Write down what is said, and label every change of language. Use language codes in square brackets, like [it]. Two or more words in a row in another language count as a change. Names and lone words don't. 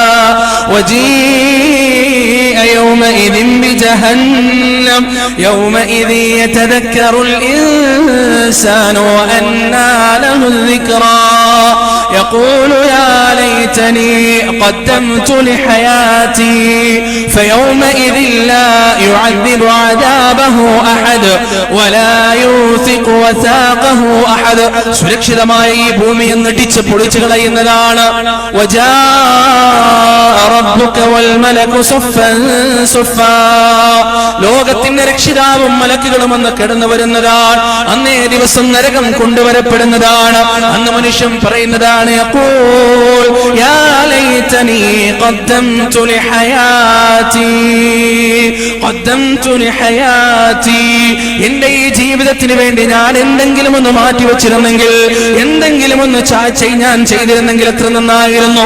[ar] وجيء يومئذ بجهنم يومئذ يتذكر الإنسان وأنى له الذكرى يقول يا ليتني قدمت لحياتي فيومئذ لا يعذب عذابه أحد ولا يوثق وثاقه أحد [ml] സുരക്ഷിതമായ ഈ ഭൂമിയെ നടിച്ച് പൊളിച്ചു കളയുന്നതാണ്. [ar] وجاء ربك والملك صفا صفا [ml] ലോകത്തിന്റെ രക്ഷിതാവും മലക്കുകളും അന്ന് കടന്നു വരുന്നതാണ്. അന്നേ ദിവസം നരകം കൊണ്ടുവരപ്പെടുന്നതാണ്. അന്ന് മനുഷ്യൻ പറയുന്നതാണ് [ar] يقول يا ليتني قدمت لحياتي قدمت لحياتي [ml] എന്റെ ഈ ജീവിതത്തിന് വേണ്ടി ഞാൻ എന്തെങ്കിലും ഒന്ന് മാറ്റി വെച്ചിരുന്നെങ്കിൽ, എന്തെങ്കിലും ഒന്ന് ഞാൻ ചെയ്തിരുന്നെങ്കിൽ എത്ര നന്നായിരുന്നു.